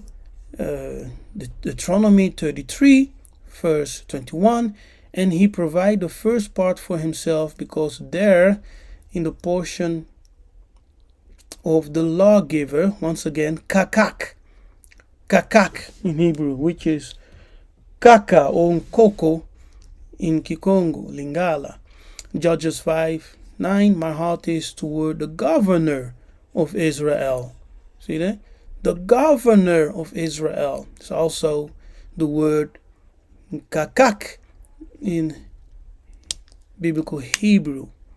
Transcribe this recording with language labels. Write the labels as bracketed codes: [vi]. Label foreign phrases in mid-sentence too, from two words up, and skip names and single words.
[en] Deuteronomy 33 verse 21, and he provide the first part for himself, because there in the portion of the lawgiver, once again, kakak in Hebrew, which is kaka or koko in Kikongo, Lingala. Judges 5:9, my heart is toward the governor of Israel. See that? The governor of Israel. It's also the word kakak in biblical Hebrew.